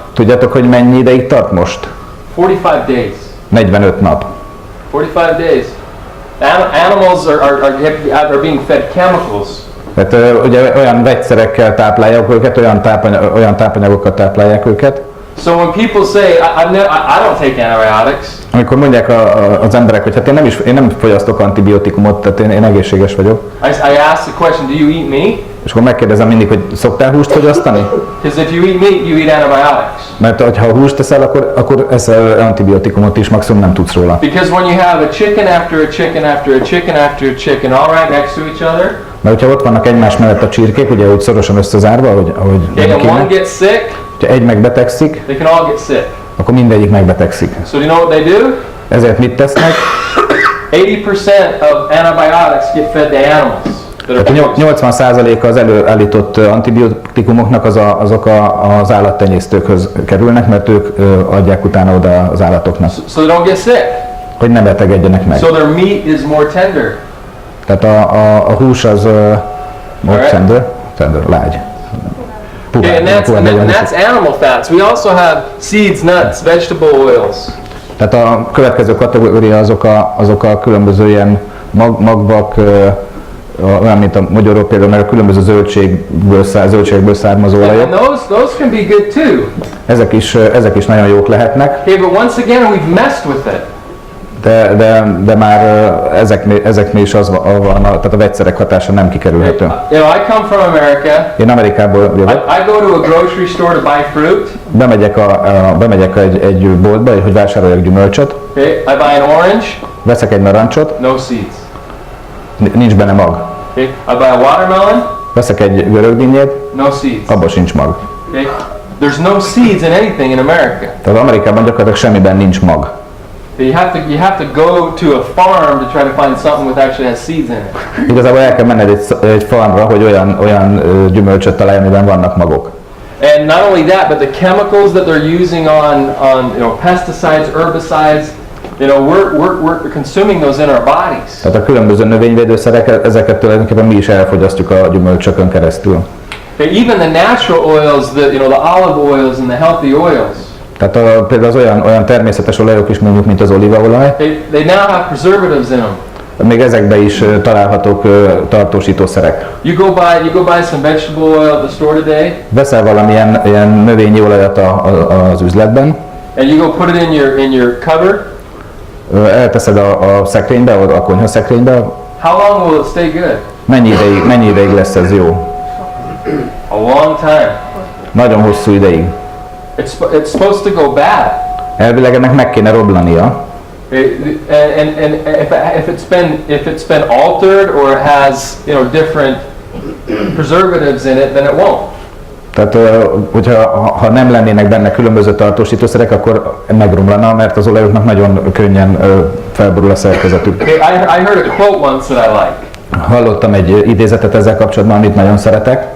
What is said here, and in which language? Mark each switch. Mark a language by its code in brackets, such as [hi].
[hu] Tudjátok, hogy mennyi ideig tart most? [en] 45 days. [hu] 45 nap. [en] 45 days. Animals are being fed chemicals. [hu] Tehát ugye olyan vegyszerekkel táplálják őket, olyan tápanyagokkal táplálják őket. [en] So when people say, I don't take antibiotics. [hu] Amikor mondják az emberek, hogy hát én nem fogyasztok antibiotikumot, tehát én egészséges vagyok. [en] I ask the question, do you eat meat? [hu] És akkor megkérdezem mindig, hogy szoktál húst fogyasztani? [en] Because if you eat meat, you eat antibiotics. [hu] Mert ha húst eszel, akkor eszel antibiotikumot is, maximum nem tudsz róla. [en] Because when you have a chicken after a chicken after a chicken after a chicken, all right next to each other. [hu] Mert hogyha ott vannak egymás mellett a csirkék, ugye úgy szorosan összezárva, ahogy [en] and one gets sick, [hu] ha egy megbetegszik, [en] they can all get sick. [hu] akkor mindegyik megbetegszik. [en] So you know what they do? [hu] Ezért mit tesznek? [en] 80% of antibiotics get fed to animals. [hu] 80%-a az előállított antibiotikumoknak azok az állattenyésztőkhöz kerülnek, mert ők adják utána oda az állatoknak. [en] So they don't get sick. [hu] Hogy ne betegedjenek meg. [en] So their meat is more tender. [hu] Tehát a hús az [en] more tender, [hu] lágy. [en] Okay, and that's animal fats. We also have seeds, nuts, vegetable oils. [hu] Tehát a következő kategória azok a különböző ilyen magvak, olyan, mint a magyarok például, meg a különböző zöldségből származó olajok. [en] And those can be good too. [hu] Ezek is nagyon jók lehetnek. [en] Okay, but once again we've messed with it. [hu] De már ezeknél is az van, tehát a vegyszerek hatása nem kikerülhető. [en] You know, I come from America. [hu] Én Amerikából jövök. [en] I go to a grocery store to buy fruit. [hu] Bemegyek egy boltba, hogy vásároljak gyümölcsöt. [en] Okay, I buy an orange. [hu] Veszek egy narancsot. [en] No seeds. [hu] Nincs benne mag. [en] Okay, I buy a watermelon. [hu] Veszek egy görögdínyét. [en] No seeds. [hu] Abban sincs mag. [en] Okay, there's no seeds in anything in America. [hu] Tehát Amerikában gyakorlatilag semmiben nincs mag. [en] You have to go to a farm to try to find something that actually has seeds in it. [hu] Igazából el kell menned egy farmra, hogy olyan gyümölcsöt találj, amiben vannak magok. [en] And not only that, but the chemicals that they're using on pesticides, herbicides, we're consuming those in our bodies. [hu] Tehát a különböző növényvédőszerek, ezeket tulajdonképpen mi is elfogyasztjuk a gyümölcsökön keresztül. [en] Even the natural oils, the olive oils and the healthy oils. [hu] Tehát például az olyan természetes olajok is, mondjuk, mint az olívaolaj. [en] They now have preservatives in them. [hu] Még ezekben is találhatók tartósítószerek. [en] You go buy some vegetable oil at the store today. [hu] Veszel valamilyen ilyen növényi olajat az üzletben. [en] And you go put it in your cupboard. [hu] Elteszed a szekrénybe, a konyhaszekrénybe. [en] How long will it stay good? [hu] Mennyi ideig lesz ez jó? [en] A long time. [hu] Nagyon hosszú ideig. [en] It's supposed to go bad. [hu] Elvileg ennek meg kéne roblania. [en] And if it's been altered or it has different preservatives in it, then it won't. [hu] Tehát, hogyha nem lennének benne különböző tartósítószerek, akkor megromlana, mert az olajoknak nagyon könnyen felborul a szerkezetük. [en] Okay, I heard a quote once that I like. [hu] Hallottam egy idézetet ezzel kapcsolatban, amit nagyon szeretek.